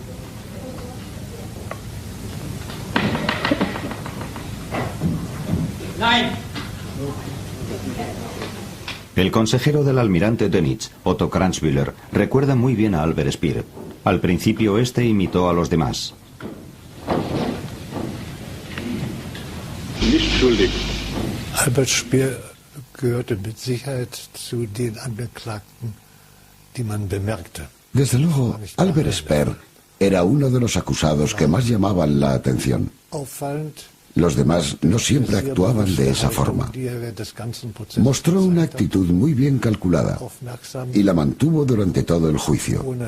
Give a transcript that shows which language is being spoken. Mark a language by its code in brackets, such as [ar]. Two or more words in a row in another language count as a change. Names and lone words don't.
[de] Nein. [es] El consejero del almirante Dönitz, Otto Kranzmüller, recuerda muy bien a Albert Speer. Al principio este imitó a los demás. [de] Nicht schuldig. Albert Speer gehörte mit Sicherheit zu den Angeklagten, die man bemerkte. [es] Desde luego, Albert Speer era uno de los acusados que más llamaban la atención. Los demás no siempre actuaban de esa forma. Mostró una actitud muy bien calculada y la mantuvo durante todo el juicio.